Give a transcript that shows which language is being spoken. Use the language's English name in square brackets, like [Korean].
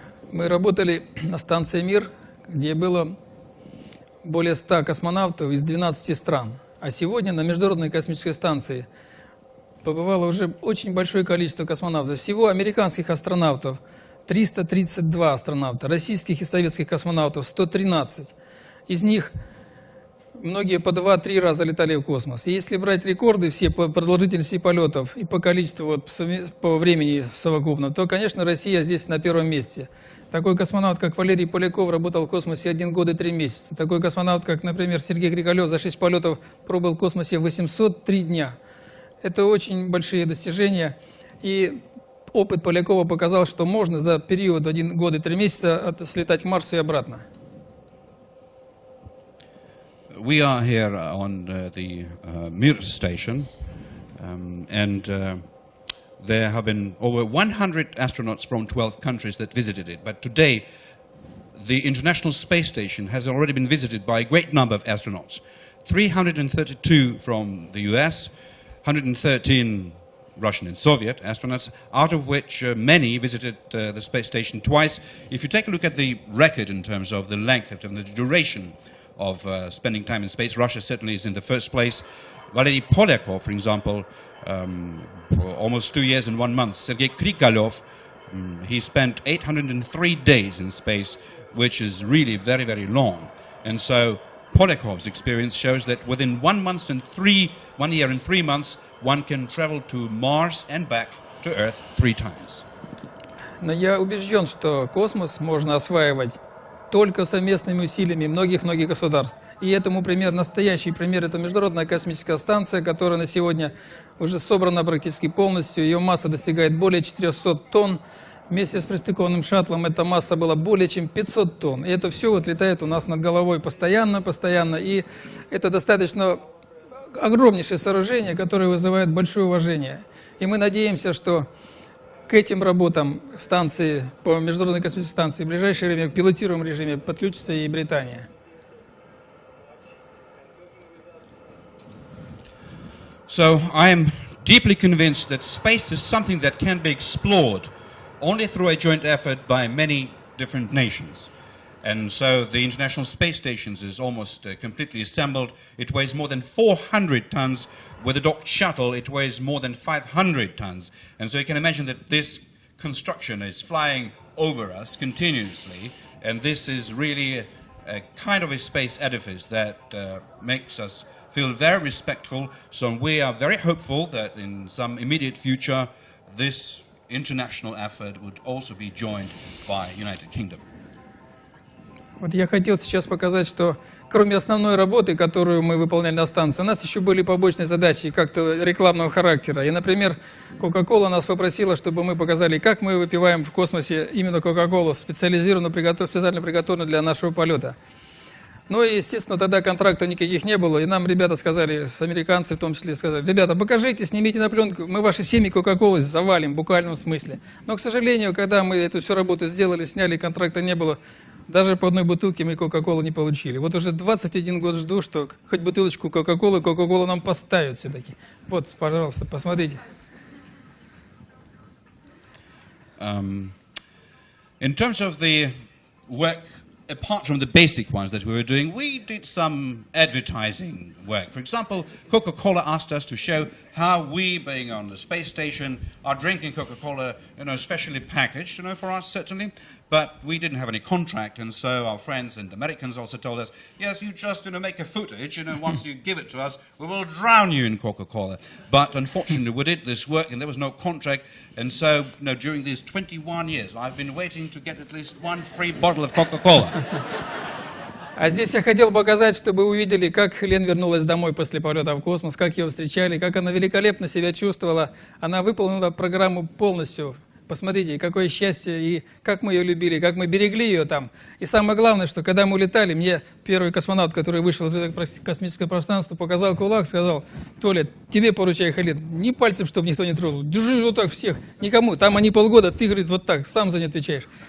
[Russian] Мы работали на станции «Мир», где было более 100 космонавтов из 12 стран. А сегодня на Международной космической станции побывало уже очень большое количество космонавтов. Всего американских астронавтов 332 астронавта, российских и советских космонавтов 113. Из них многие по 2-3 раза летали в космос. И если брать рекорды все по продолжительности полетов и по количеству, по времени совокупно, то, конечно, Россия здесь на первом месте. Такой космонавт, как Валерий Поляков, работал в космосе 1 год и 3 месяца. Такой космонавт, как, например, Сергей Григорьев, за 6 полетов пробыл в космосе 803 дня. Это очень большие достижения. И опыт Полякова показал, что можно за период 1 год и 3 месяца слетать к Марсу и обратно. [English] We are here on the Mir station, and there have been over 100 astronauts from 12 countries that visited it. But today, the International Space Station has already been visited by a great number of astronauts. 332 from the US, 113 Russian and Soviet astronauts, out of which many visited the space station twice. If you take a look at the record in terms of the length and the duration of spending time in space, Russia certainly is in the first place. Valery Polyakov, for example, for almost 2 years and 1 month. Sergei Krikalev He spent 803 days in space, which is really very, very long. And so Poliakov's experience shows that within 1 year and 3 months, one can travel to Mars and back to Earth 3 times. [Russian] Но я убежден, что космос можно осваивать только совместными усилиями многих-многих государств. И этому пример, настоящий пример, это Международная космическая станция, которая на сегодня уже собрана практически полностью. Ее масса достигает более 400 тонн. Вместе с пристыкованным шаттлом эта масса была более чем 500 тонн. И это все вот летает у нас над головой постоянно. И это достаточно огромнейшее сооружение, которое вызывает большое уважение. И мы надеемся, что к этим работам станции, по Международной космической станции, в ближайшее время в пилотируемом режиме подключится и Британия. [English] So I am deeply convinced that space is something that can be explored only through a joint effort by many different nations. And so the International Space Station is almost completely assembled. It weighs more than 400 tons. With a docked shuttle, it weighs more than 500 tons. And so you can imagine that this construction is flying over us continuously. And this is really a kind of a space edifice that makes us feel very respectful. So we are very hopeful that in some immediate future, this international effort would also be joined by United Kingdom. [Russian] Вот я хотел сейчас показать, что кроме основной работы, которую мы выполняли на станции, у нас еще были побочные задачи как-то рекламного характера. И, например, Coca-Cola нас попросила, чтобы мы показали, как мы выпиваем в космосе именно Coca-Colу, специально приготовленную для нашего полета. Ну и, естественно, тогда контрактов никаких не было, и нам ребята сказали, американцы в том числе сказали: ребята, покажите, снимите на пленку, мы ваши семьи Кока-Колы завалим в буквальном смысле. Но, к сожалению, когда мы эту всю работу сделали, сняли, контракта не было, даже по одной бутылке мы Кока-Колу не получили. Вот уже 21 год жду, что хоть бутылочку Кока-Колы, Кока-Колу нам поставят все-таки. Вот, пожалуйста, посмотрите. [English] In terms of the work, apart from the basic ones that we were doing, we did some advertising work. For example, Coca-Cola asked us to show how we, being on the space station, are drinking Coca-Cola, specially packaged, for us certainly. But we didn't have any contract, and so our friends and Americans also told us, yes, you just make a footage, once you give it to us, we will drown you in Coca-Cola. But unfortunately, we did this work, and there was no contract, and so during these 21 years, I've been waiting to get at least one free bottle of Coca-Cola. [Russian] А здесь я хотел показать, чтобы вы увидели, как Хелен вернулась домой после полета в космос, как ее встречали, как она великолепно себя чувствовала. Она выполнила программу полностью. Посмотрите, какое счастье, и как мы ее любили, как мы берегли ее там. И самое главное, что когда мы улетали, мне первый космонавт, который вышел в это космическое пространство, показал кулак, сказал: Толя, тебе поручаю, Хелен, ни пальцем, чтобы никто не трогал, держи вот так всех, никому, там они полгода, ты, говорит, вот так, сам за не отвечаешь.